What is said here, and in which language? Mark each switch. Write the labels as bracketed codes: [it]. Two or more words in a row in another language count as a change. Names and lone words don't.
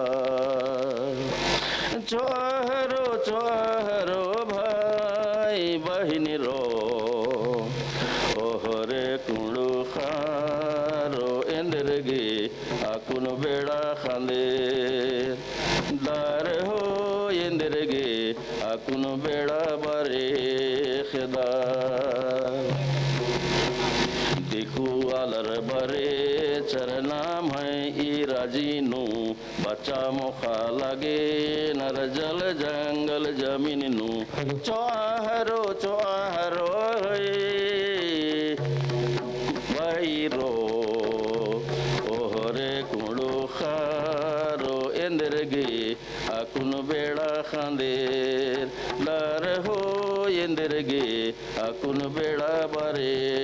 [kru] चोहरो चोहरो भाई बहिनी रो ओहरे कुंडु खारो इंद्रगे अकुन बेड़ा खांदेर दर हो इंद्रगे अकुन बेड़ा बरे खिदा दिखु अलर बरे चरनाम है ई राजीनु बच्चा मुखा लगे नर [hi] जल जंगल जमीन [kru] नु चौहरो चौहरो वैरो ओहरे कुंडु खारो इंद्रगे अकुन बेड़ा खांदेर लर हो इंद्रगे अकुन बेड़ा बरे